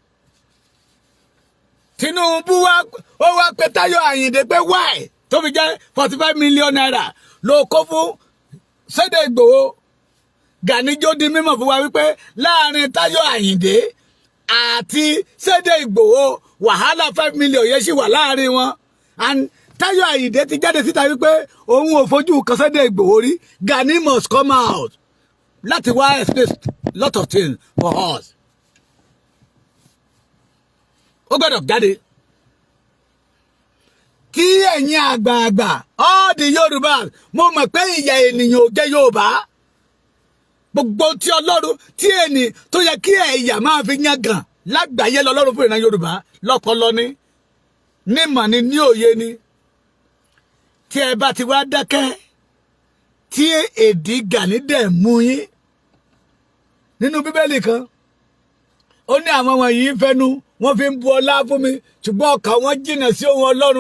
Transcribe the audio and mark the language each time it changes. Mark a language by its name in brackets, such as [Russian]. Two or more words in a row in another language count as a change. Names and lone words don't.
[Yoruba] Tinubu ó wá pe Táyọ̀ Àyìndé pé why tó fi jẹ́ 45 million naira ló kó fún Sunday Igboho. Gani jó di mímọ̀ fún wa wípé láàrin Táyọ̀ Àyìndé àti Sunday Igboho wàhálà 5 million yẹn sì wà láàrin wọn. And Táyọ̀ Àyìndé ti jáde síta wípé òun ò fojú kan Sunday Igboho rí. [English] Gani must come out [Yoruba] láti wá [English] explain lot of things for us. [Yoruba] Ó gbọ́dọ̀ jáde. Kí ẹ̀yin àgbààgbà [English] all the [Yoruba] Yorùbá mo mọ̀ pé ìyà ènìyàn ò jẹ́ Yorùbá. Gbogbo tí Ọlọ́run tí ẹni tó yẹ kí ẹ̀yà máa fi yangàn lágbàáyé lọ́lọ́run fún ìran Yorùbá lọ́pọlọ ni nímọ̀ ni ní òye ni. Tí ẹ bá ti wá dákẹ́ tí èdè Gani dẹ̀ mú yín nínú Bíbélì kan ó ní àwọn wọ̀nyí ń fẹnu wọ́n fi ń bu ọlá fún mi ṣùgbọ́n ọkàn wọn jìnnà sí ohun Ọlọ́run.